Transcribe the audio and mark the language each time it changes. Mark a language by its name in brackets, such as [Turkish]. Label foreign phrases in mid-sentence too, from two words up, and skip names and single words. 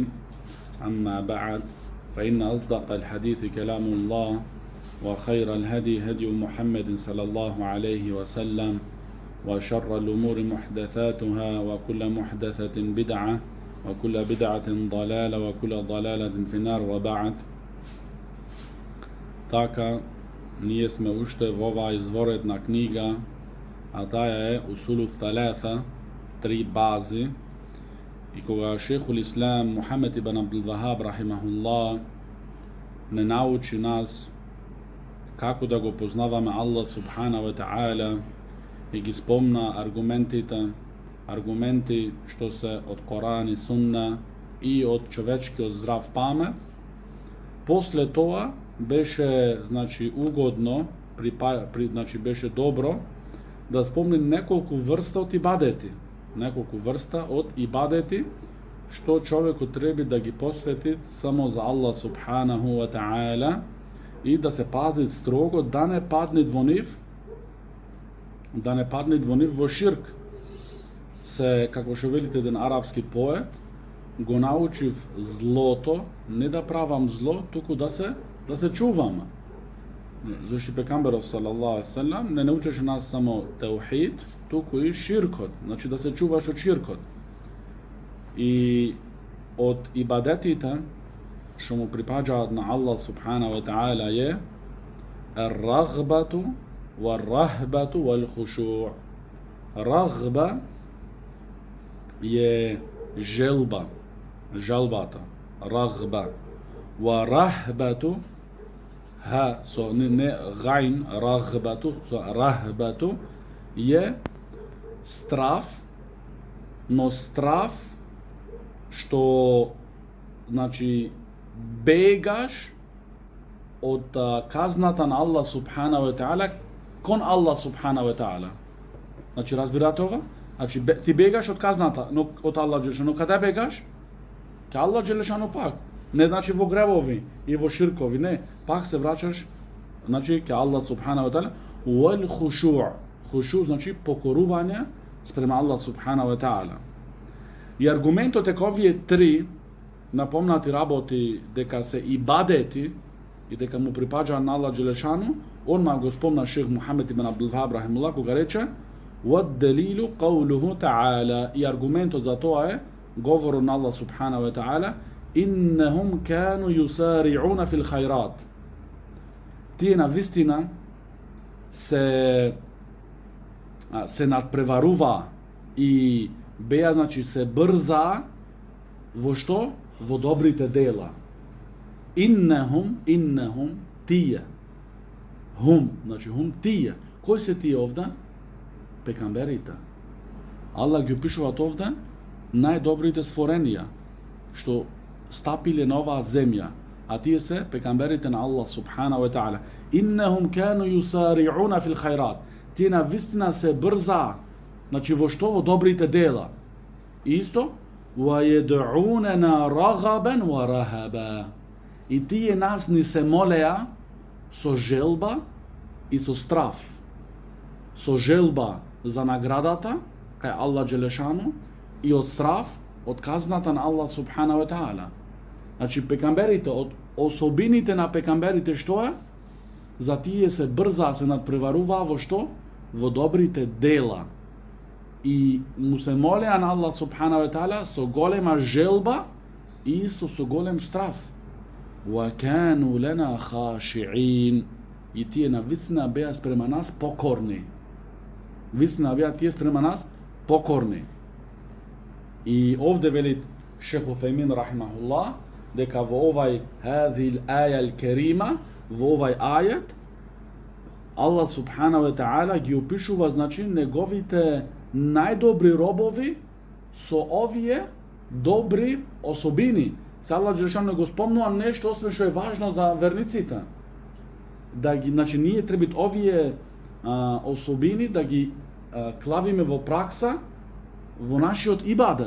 [Arabic] أما بعد، فإن أصدق الحديث كلام الله، وخير الهدي هدي محمد صلى الله عليه وسلم، وشر الأمور محدثاتها، وكل محدثة بدعة، وكل بدعة ضلالة، وكل ضلالة في النار. وبعد. [Macedonian] Така, ние сме уште во оваа изворедна книга, а таа е Усулу Тhalатha, 3 бази. И кога шейхул Ислам Мухамед ибн Абдул Вахаб рахимахуллах не научи нас како да го познаваме Аллах [Arabic] سبحانه وتعالى [Macedonian] и ги спомна аргументи што се од Коран и Сунна и од човечкиот здрав памет, после тоа беше угодно, беше добро да спомни неколку врста од ибадети, што човекот треба да ги посвети само за Аллах [Arabic] سبحانه وتعالى [Macedonian] и да се пази строго да не падне во нив во ширк. Се, како што велите еден арапски поет, го научив злото, не да правам зло, туку да се чувам. Зашто пекамберот [Arabic] صلى الله عليه وسلم [Macedonian] не научеше нас само теухид, туку и ширкот, значи да се чуваш од ширкот. И од ибадетите што му припаѓаат на Аллах [Arabic] سبحانه وتعالى [Macedonian] е [Arabic] الرغبة والرهبة والخشوع. [Macedonian] Рагба е желбата, рагба. [Arabic] والرهبة [Macedonian] не гајн, рахбату е страв, но страв што бегаш од казната на Аллах [Arabic] سبحانه وتعالى [Macedonian] кон Аллах [Arabic] سبحانه وتعالى. [Macedonian] Разбирате ова? Ти бегаш од казната, но од Аллах джелешану. Каде бегаш? Ке Аллах джелешану пак. Не во гревови и во ширкови, не. Пак се врачаш ке Аллах [Arabic] سبحانه وتعالى. والخشوع. [Macedonian] Хушуъ значи покорување спрема Аллах [Arabic] سبحانه وتعالى. [Macedonian] И аргументот е ка овие три напомнати работи дека се ибадети и дека му припаѓа на Аллах джелешану, онма го спомна шейх Мухамед ибн Абдул Вахаб рахимахуллах кога рече [Arabic] وَالدَّلِيلُ قَوْلُهُ تَعَالَى. [Macedonian] И аргументот за тоа е говорот на Аллах [Arabic] سبحانه وتعالى إِنَّهُمْ كَانُوا يُسَارِعُونَ فِي الْخَيْرَاتِ. [Macedonian] Тие на вистина се надпреварува и беа, се брза во што? Во добрите дела. Иннехум, тие. Хум тие. Кои се тие овде? Пекамберите. Аллах ги опишуваат овде најдобрите створенија што стапиле на оваа земја, а тие се пекамберите на Аллах [Arabic] سبحانه وتعالى. إنهم كانوا يسارعون في الخيرات. [Macedonian] Тие на вистина се брза, во што? Во добрите дела. Исто [Arabic] وَيَدْعُونَنَا رَغَبًا وَرَهَبًا. [Macedonian] И тие нас ни се молеа со желба и со страв. Со желба за наградата кај Аллах джелешану и од страв од казната на Аллах [Arabic] سبحانه وتعالى. [Macedonian] Пекамберите, од особините на пекамберите што е? За тие се брза, се надпреварува во што? Во добрите дела. И му се молеа на Аллах [Arabic] سبحانه وتعالى [Macedonian] со голема желба и исто со голем страв. [Arabic] وَكَانُوا لَنَا خَاشِعِينَ. [Macedonian] И тие на вистина беа спрема нас покорни. И овде велит шейх Уфеймин рахимахуллах дека во овај [Arabic] هذه الآية الكريمة, [Macedonian] во овај ајет Аллах [Arabic] سبحانه وتعالى [Macedonian] ги опишува неговите најдобри робови со овие добри особини се Аллах Джелешану го спомнува нешто освен што е важно за верниците. Да ги, значи ние треба овие особини да ги клавиме во пракса во нашиот ибадет.